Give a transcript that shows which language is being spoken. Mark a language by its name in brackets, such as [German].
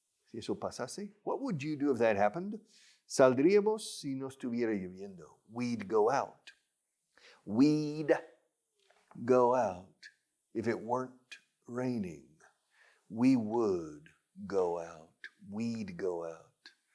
[Spanish] Si eso pasase. [English] What would you do if that happened? [Spanish] Saldríamos si no estuviera lloviendo. [English] We'd go out. We'd go out if it weren't raining. We would go out. We'd go out.